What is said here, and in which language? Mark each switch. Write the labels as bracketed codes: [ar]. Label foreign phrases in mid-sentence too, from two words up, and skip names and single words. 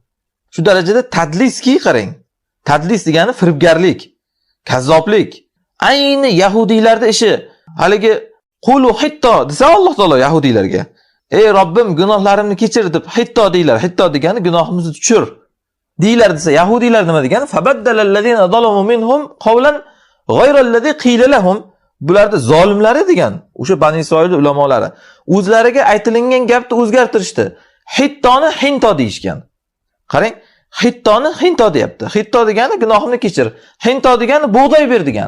[uz] Shu darajada tadliski qarang. Tadlis degani firibgarlik, kazzoblik. Ayni yahudiylarning ishi. Haligi [ar] قولوا حطة [uz] desa Alloh taolo yahudiylarga, ey Robbim gunohlarimni kechir deb hitto deylar. Hitto degani gunohimizni tushir deylar desa, yahudiylar nima degani? [ar] فبدل الذين ظلموا منهم قولا غير الذي قيل لهم. [uz] Bularda zolimlari degan o'sha Bani Isroil ulamolari o'zlariga aytilingan gapni o'zgartirishdi. Hittoni hinto deyishgan. Qarang, hittoni hinto deyapti. Hitto degani gunohimni kechir. Hinto degani bug'doy ber degani.